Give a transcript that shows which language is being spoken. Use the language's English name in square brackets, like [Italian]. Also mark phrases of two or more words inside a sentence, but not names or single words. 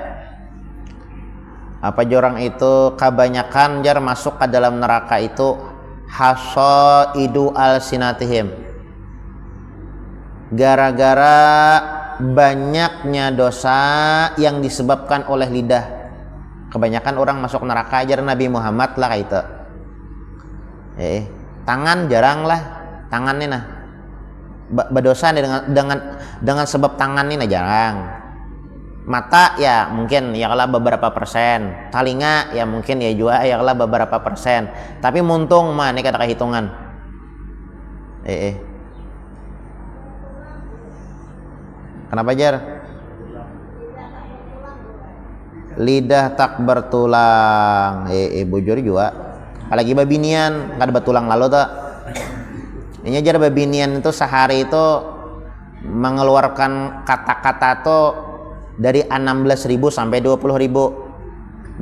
[Indonesian] Apa jorang itu kebanyakan jar masuk ke dalam neraka itu [Arabic] حصائد ألسنتهم, [Indonesian] gara-gara banyaknya dosa yang disebabkan oleh lidah. Kebanyakan orang masuk neraka jar Nabi Muhammad lah kayak itu. [Banjar] Tangan jarang lah, tangannya nah berdosa dengan sebab tangan ini nah jarang. [Indonesian] Mata ya mungkin ya kalau beberapa persen, telinga ya mungkin ya juga ya kalau beberapa persen, [Banjar] tapi muntung mah ini kata hitungan. Kenapa jar? [Indonesian] Lidah tak bertulang. [Banjar] Bujur juga. Apalagi babinian kada bertulang lalu tak. Ini jar babinian itu sehari itu mengeluarkan kata-kata tuh dari 16.000 sampai 20.000.